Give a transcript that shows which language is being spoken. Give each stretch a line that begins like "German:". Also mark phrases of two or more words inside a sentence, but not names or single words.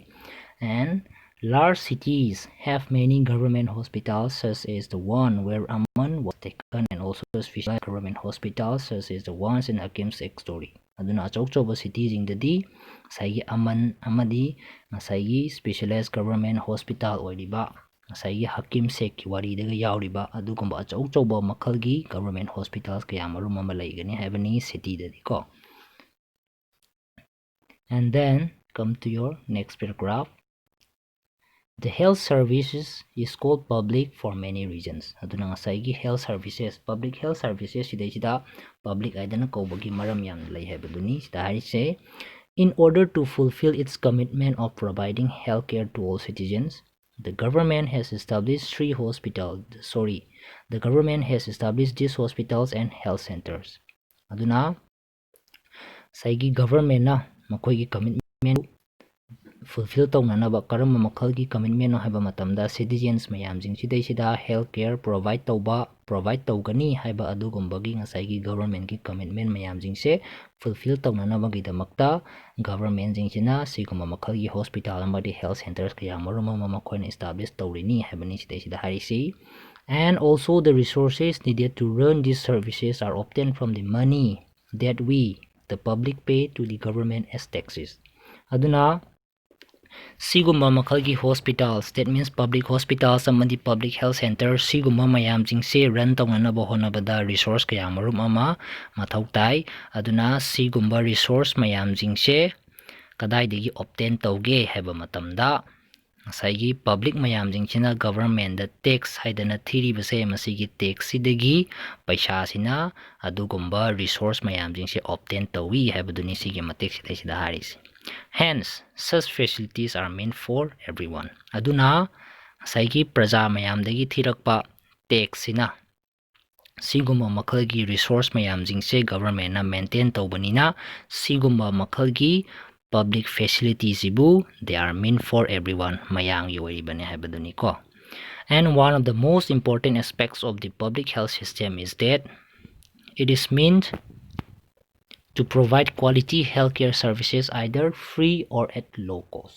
English: And large cities have many government hospitals such as the one where Aman was taken and also specialized government hospitals such as the ones in Hakim's story.
Manipuri: Aduna achok cities ingdadi saigi Aman amadi saigi
English: specialized government hospital
Manipuri: oiriba saigi Hakim Sek wari daga yauriba adugumba achok makalgi
English: government hospitals
Manipuri: kayamarum ama laigani haibani city dadi ko.
English: And then come to your next paragraph. The health services is called public for many reasons.
Manipuri: Aduna ngasai
English: health services, public health services
Manipuri: sida public aidana kaubagi maram yang lai habaduni sida harise
English: in order to fulfill its commitment of providing healthcare to all citizens. The government has established the government has established these hospitals and health centers.
Manipuri: Aduna saigi government na makhoi gi
English: commitment fulfill
Manipuri: tawnanaba karamba makhalgi commitment no haiba matamda citizens mayam jing sidai sida
English: health care provide
Manipuri: tawgani haiba adugumbagi ngasai government gi commitment mayam jing se fulfill tawnanaba gi damakta government jing sina siguma makhalgi hospital amadi
English: health centers
Manipuri: kaya maruma makoina establish tawrini haibani sidai sida harisi.
English: And also the resources needed to run these services are obtained from the money that we the public pay to the government as taxes.
Manipuri: Aduna siguma makhalgi
English: hospitals, that means public hospitals
Manipuri: amadi
English: public health centers
Manipuri: siguma mayam jingse run tawnanaba honabada resource kaya marum ama mathau tai. Aduna sigumba resource mayam jingse kadaidagi obtain tawge haiba matamda ngasai public mayam jingchina government the tax haidana thiri base masigi tax sidagi paisa sina adugumba resource mayam jingse obtain tawi haibaduni sigi matek sidai sida haris.
English: Hence, such facilities are meant for everyone.
Manipuri: Aduna saigi praja mayam dagi thirakpa tax sina siguma makhalgi resource mayam jingse government na maintain tawbanina siguma makhalgi
English: public facilities
Manipuri: ibu
English: they are meant for everyone
Manipuri: mayang yoiribane haibaduni ko.
English: And one of the most important aspects of the public health system is that it is meant to provide quality healthcare services either free or at low cost.